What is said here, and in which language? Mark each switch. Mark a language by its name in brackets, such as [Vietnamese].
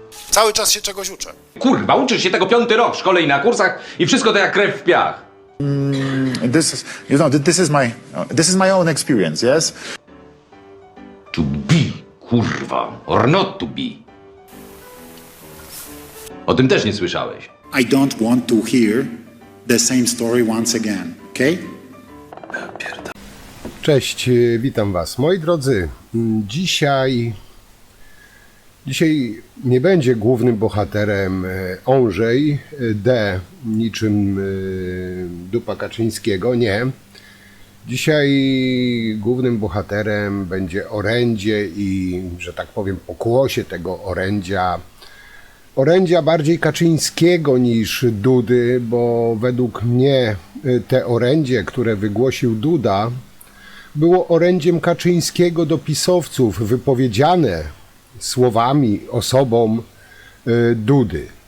[Polish] Cały czas się czegoś uczę. Kurwa, uczysz się tego 5. rok w szkole i na kursach i wszystko to jak krew w piach. [English] this is, you know, this is my own experience, yes? To be, [Polish] kurwa, [English] or not to be. [Polish] O tym też nie słyszałeś. [English] I don't want to hear the same story once again, okay? [Polish] Cześć, witam Was. Moi drodzy, dzisiaj nie będzie głównym bohaterem Andrzej D. niczym dupa Kaczyńskiego, nie. Dzisiaj głównym bohaterem będzie orędzie i, że tak powiem, pokłosie tego orędzia bardziej Kaczyńskiego niż Dudy, bo według mnie te orędzie, które wygłosił Duda, było orędziem Kaczyńskiego do pisowców, wypowiedziane słowami, osobą Dudy.